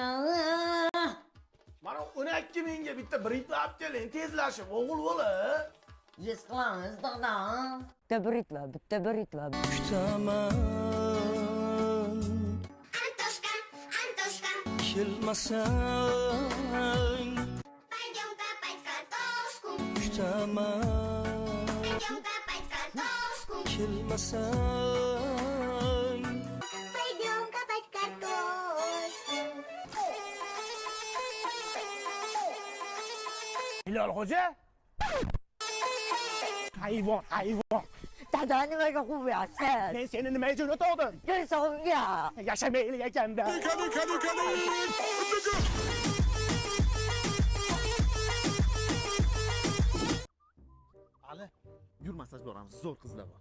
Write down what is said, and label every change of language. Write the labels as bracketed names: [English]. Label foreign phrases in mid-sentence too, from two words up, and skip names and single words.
[Uzbek] Mana 12 mingga bitta brit olib keling, tezlashib, o'g'il bola. Yes qilamiz dada. Bitta britva. Kutaman. Antoshka. Kelmasang. [Russian] Пойдем копать картошку. [Uzbek] Kutaman. [Russian] Пойдем копать картошку. [Uzbek] Kelmasang. [Russian] Пойдем копать картошку. [Uzbek] Hilol xo'ja? Hayvon. Dada nimaga qo'yapsiz? Men seni nimaga jo'natdim? Kelsa Yashamaylik ekanda. Ali, yur masaj boramiz, zo'r qizlar bor.